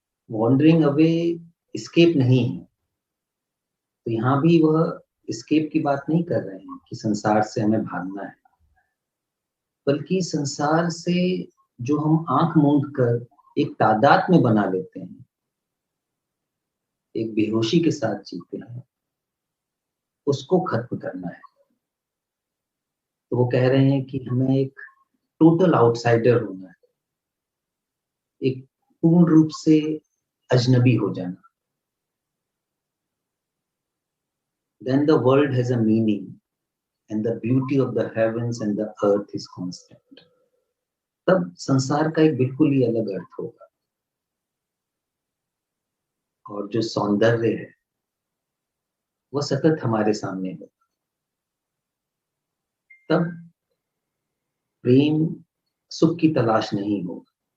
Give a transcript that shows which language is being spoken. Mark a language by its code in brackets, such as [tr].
[en] wandering away [hi] escape नहीं है। तो यहाँ भी वह एस्केप की बात नहीं कर रहे हैं कि संसार से हमें भागना है, बल्कि संसार से जो हम आंख मूंद कर एक तादाद में बना लेते हैं, एक बेहोशी के साथ जीते हैं, उसको खत्म करना है। तो वो कह रहे हैं कि हमें एक [en] total outsider [hi] होना है, एक पूर्ण रूप से अजनबी हो जाना। [en] Then the world has a meaning and the beauty of the heavens and the earth is constant. [hi] तब संसार का एक बिल्कुल ही अलग अर्थ होगा, और जो सौंदर्य है वह सतत हमारे सामने होगा। तब प्रेम सुख की तलाश नहीं होगा।